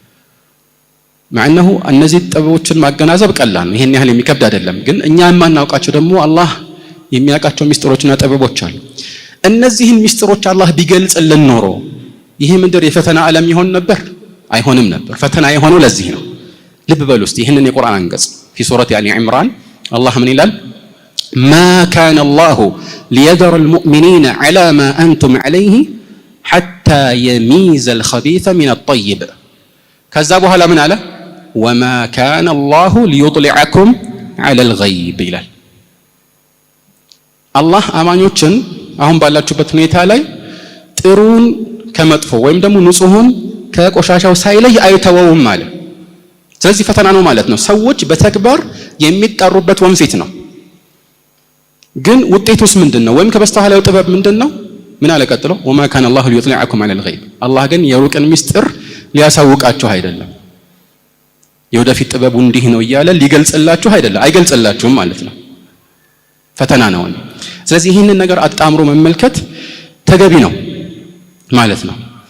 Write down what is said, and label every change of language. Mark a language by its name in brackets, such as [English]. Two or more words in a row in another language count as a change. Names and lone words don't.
[Amharic] ማዕነሁ እነዚህ ጥበቦችን ማገናዘብ ቀላል ነው፣ ይሄን ያህል የሚከብድ አይደለም። ግን እኛ የማናውቃቸው ደግሞ አላህ የሚያውቃቸው ሚስጥሮችና ጥበቦች አሉ። እነዚህን ሚስጥሮች አላህ ቢገልጽልን ኖሮ ይሄ ምድር የፈተና ዓለም ይሆን ነበር? አይሆንም ነበር። ፈተና የሆነው ለዚህ ነው። ልብ በሉ እስቲ ይህንን የቁርአን አንቀጽ [Arabic] في سورة آل عمران [Amharic] አላህ ምን ይላል? [Arabic] ما كان الله ليذر المؤمنين على ما أنتم عليه حتى يميز الخبيث من الطيب [Amharic] ከዛ በኋላ ምን አለ? [Arabic] وما كان الله ليطلعكم على الغيب [Amharic] ይላል። አላህ አማኞችን አሁን ባላችሁበት ሁኔታ ላይ ጥሩን ከመጥፎ ወይም ደግሞ ንጹህን ከቆሻሻው ሳይለይ አይተወውም አለ። ስለዚህ ፈተና ነው ማለት ነው። ሰዎች በተግባር የሚጣሩበት ወንፊት ነው። ግን ውጤቱስ ምንድነው? ወይም ከበስተኋላው ጥበብ ምንድነው? ምን አለ ቀጥሎ? [Arabic] وما كان الله ليطلعكم على الغيب [Amharic] አላህ ግን የሩቅን ሚስጥር ሊያሳውቃችሁ አይደለም። የወደፊት ጥበቡ እንዲህ ነው እያለ ሊገልጽላችሁ አይደለም፣ አይገልጽላችሁም ማለት ነው። ፈተና ነው። ስለዚህ ይህንን ነገር አጣምሮ መመልከት ተገቢ ነው ማለት ነው።